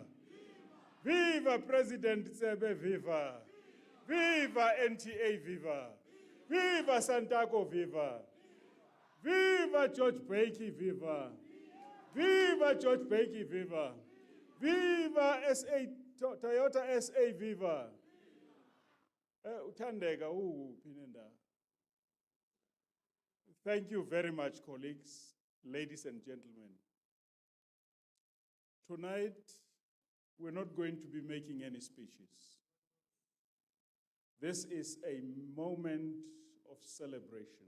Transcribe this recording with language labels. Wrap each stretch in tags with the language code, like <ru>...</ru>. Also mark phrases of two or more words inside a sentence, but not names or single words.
<en>Viva President Tsebe, viva! Viva NTA, viva! Viva Santaco, viva! Viva George Bakey, viva! Viva George Bakey, viva! Viva SA, Toyota SA, viva!</en> <zu>Uthandeka ukuphi nendawo?</zu> <en>Thank you very much, colleagues, ladies and gentlemen. Tonight, we're not going to be making any speeches. This is a moment of celebration.</en>